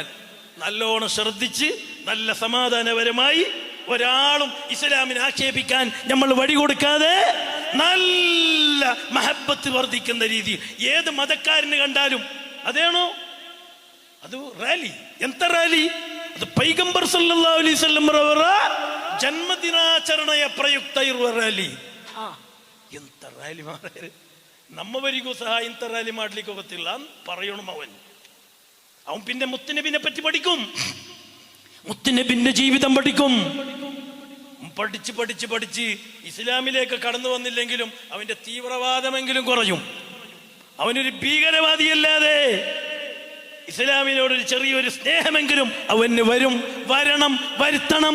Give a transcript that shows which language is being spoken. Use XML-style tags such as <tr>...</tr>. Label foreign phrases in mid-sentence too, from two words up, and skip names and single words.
<ml>നല്ലോണം ശ്രദ്ധിച്ച് നല്ല സമാധാനപരമായി, ഒരാളും ഇസ്ലാമിനെ ആക്ഷേപിക്കാൻ നമ്മൾ വഴി കൊടുക്കാതെ നല്ല മഹബത്ത് വർദ്ധിക്കുന്ന രീതി ഏത് മതക്കാരന് കണ്ടാലും അതേണോ അത് റാലി. ಎಂತ റാലി?</ml> <kn>ಅದು ಪೈಗಂಬರ್</kn> <ar>صلى الله عليه وسلم</ar> <kn>ರವರ ಜನ್ಮದಿನಾಚರಣೆಯ ಪ್ರಯುಕ್ತ ಇರುವ ರ್ಯಾಲಿ. ಎಂತ ರ್ಯಾಲಿ ಮಾರಾಯರೆ! ನಮ್ಮವರಿಗೂ ಸಹ ಇಂಥ ರ್ಯಾಲಿ ಮಾಡ್ಲಿಕ್ಕೆ ಗೊತ್ತಿಲ್ಲ പറയണം.</kn> <ml>അവൻ പിന്നെ മുത്തുനബിനെ പറ്റി പഠിക്കും, മുത്തുനബിന്റെ ജീവിതം പഠിക്കും. പഠിച്ച് ഇസ്ലാമിലേക്ക് കടന്നു വന്നില്ലെങ്കിലും അവന്റെ തീവ്രവാദമെങ്കിലും കുറയും. അവനൊരു ഭീകരവാദിയല്ലാതെ ഇസ്ലാമിനോടൊരു ചെറിയൊരു സ്നേഹമെങ്കിലും അവന് വരണം, വരുത്തണം.</ml>